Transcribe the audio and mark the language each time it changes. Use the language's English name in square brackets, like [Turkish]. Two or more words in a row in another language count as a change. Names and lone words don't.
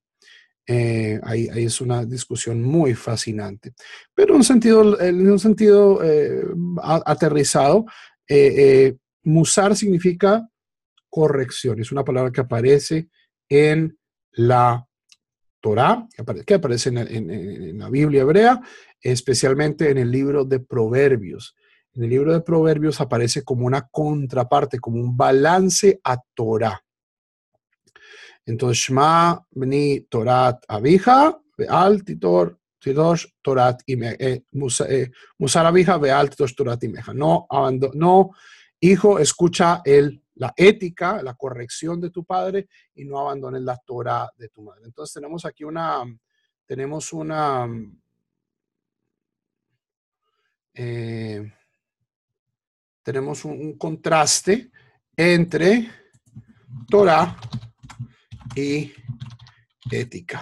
[Spanish] Ahí es una discusión muy fascinante, pero en un sentido aterrizado, musar significa corrección, es una palabra que aparece en la Torá, que aparece en la Biblia hebrea, especialmente en el libro de Proverbios. En el libro de Proverbios aparece como una contraparte, como un balance a Torá. Entonces, [Hebrew] שמע בני תורת אביך, ואל תטוש תורת אמך. מוסר אביך, ואל תטוש תורת אמך. [Spanish] No, hijo, escucha la ética, la corrección de tu padre y no abandones la Torah de tu madre. Entonces, tenemos aquí tenemos un contraste entre Torah y ética.